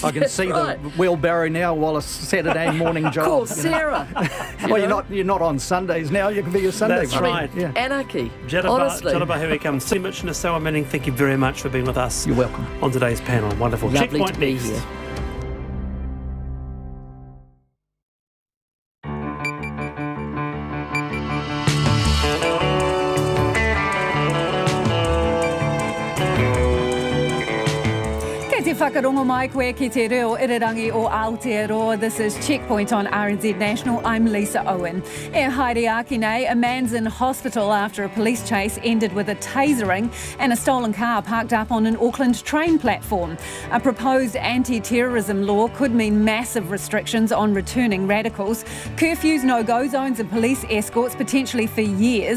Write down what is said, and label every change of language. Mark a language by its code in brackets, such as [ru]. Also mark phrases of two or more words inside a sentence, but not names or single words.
[en] I can see the wheelbarrow now while a Saturday morning job. Call Sarah. You're not on Sundays now. You can be your Sunday. That's right. Yeah. Anarchy. Honestly. Jadaba, here we come. See Mitch and Sarah Manning, thank you very much for being with us. You're welcome. On today's panel. Wonderful. Lovely Checkpoint to be next. here. [mi] Whakarongo mai koe ki te reo irirangi o Aotearoa. [en] This is Checkpoint on RNZ National. I'm Lisa Owen. [mi] E haere nei, [en] a man's in hospital after a police chase ended with a tasering and a stolen car parked up on an Auckland train platform. A proposed anti-terrorism law could mean massive restrictions on returning radicals, curfews, no-go zones and police escorts potentially for years.